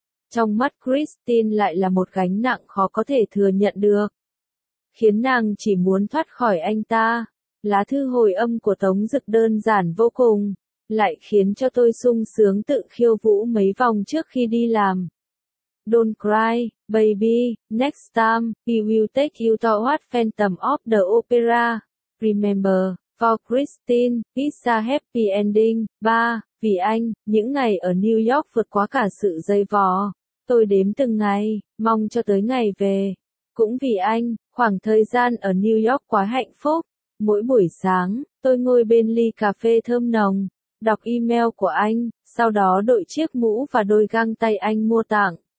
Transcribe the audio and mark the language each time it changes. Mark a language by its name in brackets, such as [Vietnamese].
[Vietnamese] Trong mắt Christine lại là một gánh nặng khó có thể thừa nhận được. Khiến nàng chỉ muốn thoát khỏi anh ta. Lá thư hồi âm của Tống Dực đơn giản vô cùng. Lại khiến cho tôi sung sướng tự khiêu vũ mấy vòng trước khi đi làm. [English] Don't cry, baby, next time, he will take you to what Phantom of the Opera. Remember. For Christine, it's a happy ending. 3. [Vietnamese] Vì anh, những ngày ở New York vượt quá cả sự dây vò. Tôi đếm từng ngày, mong cho tới ngày về. Cũng vì anh, khoảng thời gian ở New York quá hạnh phúc. Mỗi buổi sáng, tôi ngồi bên ly cà phê thơm nồng, đọc email của anh, sau đó đội chiếc mũ và đôi găng tay anh mua tặng.